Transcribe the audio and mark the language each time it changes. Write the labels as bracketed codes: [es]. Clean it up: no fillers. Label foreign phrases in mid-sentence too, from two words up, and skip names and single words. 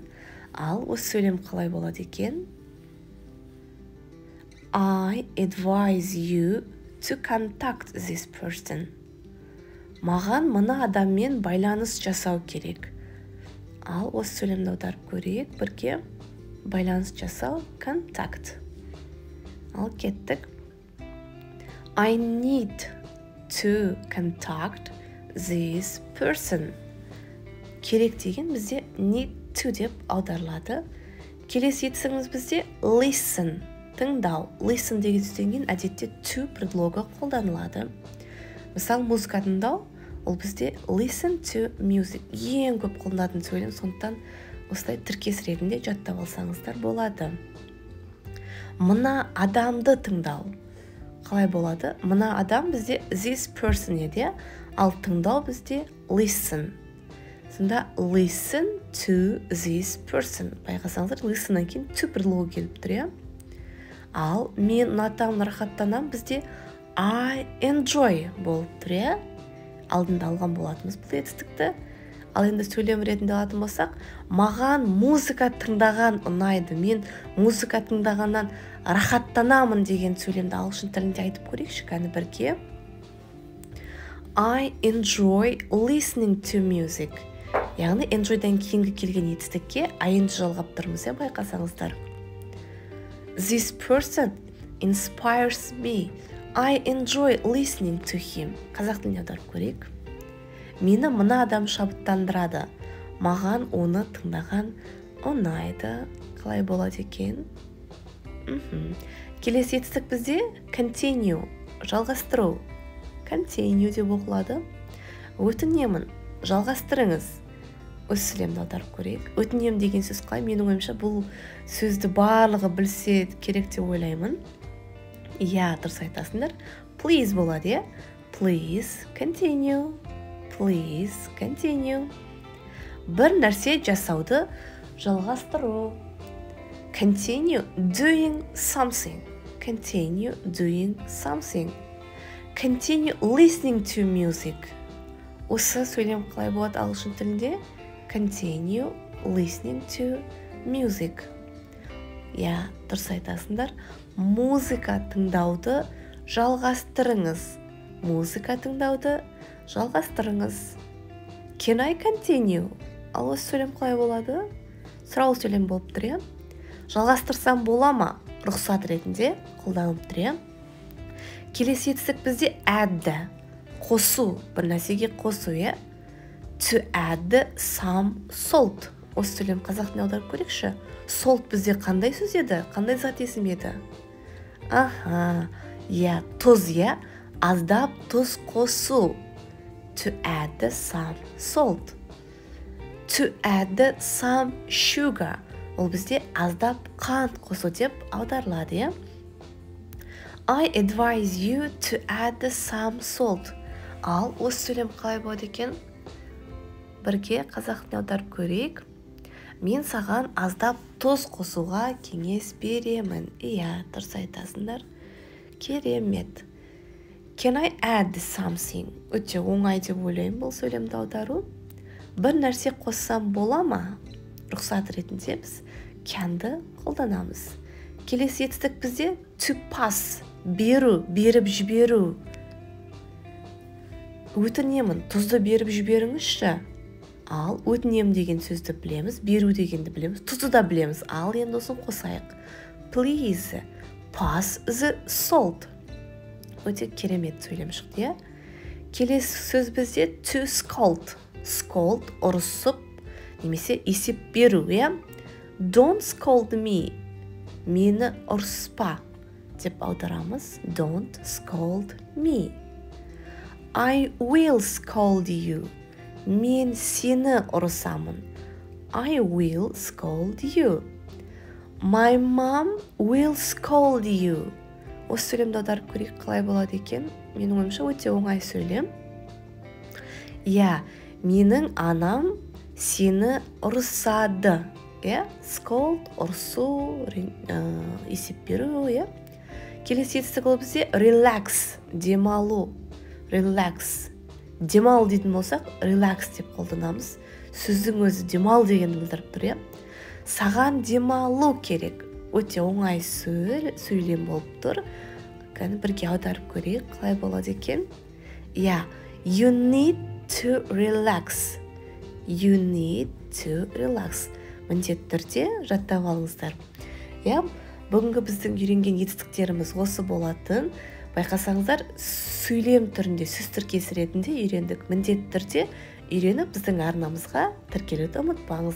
[kk] Ал осы сөйлем қалай болады екен? [en] I advise you to contact this person. [kk] Маған мына адаммен байланыс жасау керек. Ал осы сөйлемді аударып көрейік. Бірге байланыс жасау, contact. Ал кеттік. [en] I need to contact this person. [kk] Керек деген бізде [en] need to [kk] деп аударылады. Келесі етісіңіз бізде listen, тыңдау. Listen деген сөзден кейін әдетте to предлогы қолданылады. Мысалы, музыка тыңдау, ол бізде [en] listen to music. [kk] Ең көп қолданатын сөйлем, сондықтан осылай тіркес ретінде жаттап алсаңыздар болады. Мына адамды тыңдау. Қалай болады? Мына адам бізде [en] this person [kk] еді, ал тыңдау бізде listen. [en] Сонда listen to this person. [kk] Байқасаңыздар, listenнан кейін to предлогы келіп тұр. Ал мен ұнатамын, рахаттанамын бізде [en] I enjoy [kk] болып тұр. Алдында алған болатынбыз бұл етістікті. Ал енді сөйлем ретінде алатын болсақ, маған музыка тыңдаған ұнайды. Мен музыка тыңдағаннан рахаттанамын деген сөйлемді ағылшын тілінде айтып көрейікші, кәні бірге. [en] I enjoy listening to music. [kk] Яғни enjoyдан кейінгі келген етістікке ing жалғап тұрмыз, байқасаңыздар. [en] This person inspires me. I enjoy listening to him. [kk] Қазақ тіліне аударып көрейік. Мені мына адам шабыттандырады. Маған оны тыңдаған ұнайды. Қалай болады екен? Келесі етістік бізде continue, жалғастыру. Continue деп оқылады. Өтінемін, жалғастырыңыз. Осы сөйлемді аударып көрейік. Өтінем деген сөз қалай? Менің ойымша бұл сөзді барлығы білсе керек деп ойлаймын. Дұрыс айтасыңдар. Please болады. [en] Please continue. Please continue. [kk] Бір нәрсе жасауды жалғастыру. [en] Continue doing something. Continue doing something. Continue listening to music. [kk] Осы сөйлем қалай болады ағылшын тілінде? [en] Continue listening to music. [kk] Дұрыс айтасыңдар. Музыка тыңдауды жалғастырыңыз. Музыка тыңдауды жалғастырыңыз. [en] Can I continue? [kk] Ал осы сөйлем қалай болады? Сұрау сөйлем болып тұр. Жалғастырсам бола ма? Рұқсат ретінде қолданылып тұр. Келесі етістік бізде add, қосу, бір нәрсеге қосу. [en] To add some salt. [kk] Осы сөйлем қазақ тіліне аударып көрейікші. Salt бізде қандай сөз еді? Қандай зат есім еді? Тұз, аздап тұз қосу. [en] To add some salt. To add some sugar. [kk] Ол бізде аздап қант қосу деп аударылады. [en] I advise you to add some salt. [kk] Ал осы сөйлем қалай болады екен? Бірге қазақ тіліне аударып көрейік. Мен саған аздап тұз қосуға кеңес беремін. Дұрыс айтасыңдар. Керемет. [en] Can I add something? [kk] Өте оңай деп ойлаймын бұл сөйлемді аудару. Бір нәрсе қоссам бола ма? Рұқсат ретінде біз can'ды қолданамыз. Келесі етістік бізде [en] to pass, [kk] беру, беріп жіберу. Өтінемін, тұзды беріп жіберіңізші. Ал өтінем деген сөзді білеміз, беру дегенді білеміз, тұзды да білеміз. Ал енді осын қосайық. [en] Please pass the salt. [kk] Өте керемет сөйлем шықты. Келесі сөз бізде [en] to scold. [kk] Scold, ұрысып, немесе есеп беру. [en] Don't scold me. [kk] Мені ұрыспа деп аударамыз. [en] Don't scold me. I will scold you. [kk] Мен сені ұрысамын. [en] I will scold you. My mom will scold you. [kk] Осы сөйлемді аударып көрейік, қалай болады екен? Менің ойымша өте оңай сөйлем. Иә, менің анам сені ұрысады. Scold, ұрысу, есеп беру. Келесі етістік ол бізде relax, демалу. Relax. Демал дейтін болсақ, relax деп қолданамыз. Сөздің өзі демал дегенді білдіріп тұр. Саған демалу керек. Өте оңай сөйлем болып тұр. Бірге аударып көрейік, қалай болады екен? [en] You need to relax. You need to relax. [kk] Міндетті түрде жаттап алыңыздар. Бүгінгі біздің үйренген етістіктеріміз осы болатын. Байқасаңыздар, сөйлем түрінде, сөз тіркесі ретінде үйрендік. Міндетті түрде үйреніп біздің арнамызға тіркелуді ұмытпаңыз.